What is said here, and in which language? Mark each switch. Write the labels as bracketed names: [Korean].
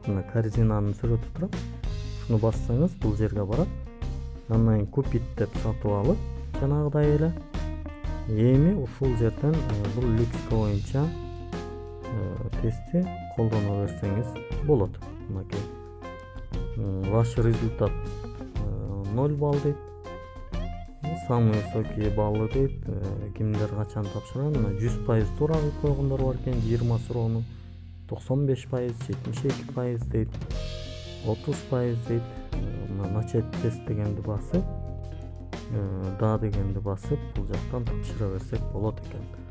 [Kyrgyz] Мына корзинанын сүрөтү турат. Шуну бассаңыз бул жерге барат. Андан кийин купить деп сатып алып, жанагыдай эле эми ушул жерден бул лексика боюнча тестти колдоно берсеңиз болот. Мынакей [Russian] ваш результат 0 балл [Kyrgyz] дейт. [Russian] Самый высокий баллы [Kyrgyz] дейт. Кимдер качан тапшырган? 100% туура кылып койгондор бар экен. 20 суроону 95%, 72% дейт. 30% дейт. Начать тест дегенди басып, да дегенди басып, бул жактан тапшыра берсек болот экен.